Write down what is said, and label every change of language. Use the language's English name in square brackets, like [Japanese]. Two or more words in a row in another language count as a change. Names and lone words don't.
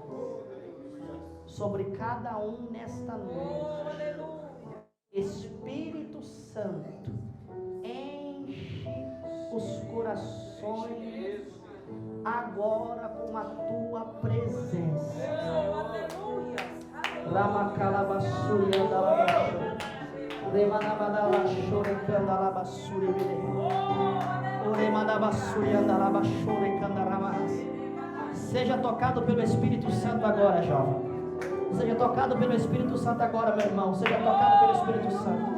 [Portuguese] Sobre cada um nesta noite. Aleluia. Espírito Santo, enche os corações agora com a tua presença. Aleluia. Ramacalabassuri andalabashu, Remanabadalashore candalabassuri bile, Oremanabassuri andalabashure candaramahas. Seja tocado pelo Espírito Santo agora, jovem. Seja tocado pelo Espírito Santo agora, meu irmão. Seja tocado pelo Espírito Santo.